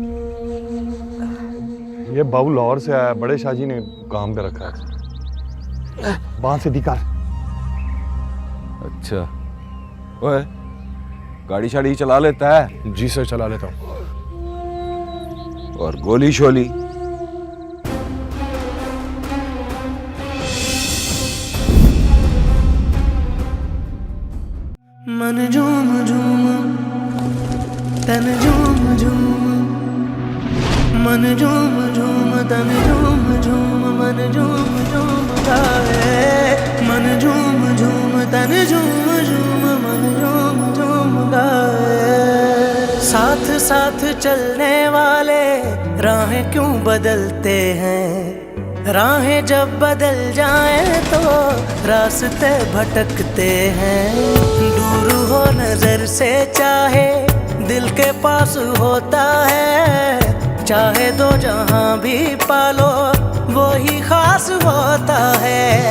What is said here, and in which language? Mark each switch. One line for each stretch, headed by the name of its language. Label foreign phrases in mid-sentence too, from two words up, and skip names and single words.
Hindi: ये बाबू लाहौर से आया, बड़े शाहजी ने काम पे रखा है। बांध से दिखा। अच्छा, ओए गाड़ी शाड़ी चला लेता है? जी सर, चला लेता हूँ। और गोली शोली? मन झूम झूम तन झूम झूम, मन झूम झूम तन झूम झूम, मन झूम झूम गाए। मन झूम झूम तन झूम झूम, मन झूम झूम गाए। साथ साथ चलने वाले राहें क्यों बदलते हैं? राहें जब बदल जाएं तो रास्ते भटकते हैं। दूर हो नजर से चाहे दिल के पास होता है, चाहे दो जहां भी पालो वो ही खास होता है।